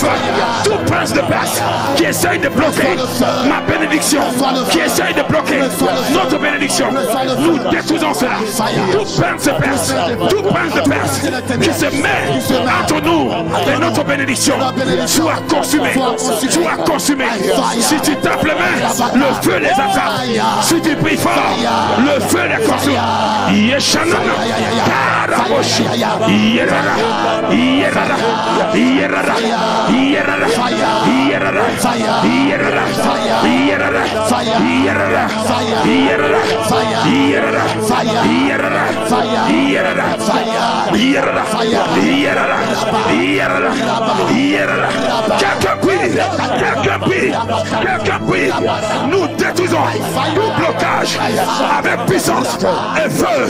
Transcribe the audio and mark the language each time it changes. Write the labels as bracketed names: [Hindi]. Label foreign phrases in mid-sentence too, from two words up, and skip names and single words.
[French] Tout prince de Perse qui essaye de bloquer ma bénédiction, qui essaye de bloquer notre bénédiction, nous détruisons cela. Tout prince de Perse, tout prince de Perse qui se met entre nous et notre bénédiction, soit consumé, soit consumé. Si tu tapes les mains, le feu les attrape. Si tu pries fort, le feu les consume. Yeshanana, Karaboshi, Yerara, Yerara, Yerara, Yerara, Yerara, Yerara, Yerara, Yerara, quelqu'un prie. Nous détruisons tout blocage avec puissance et feu.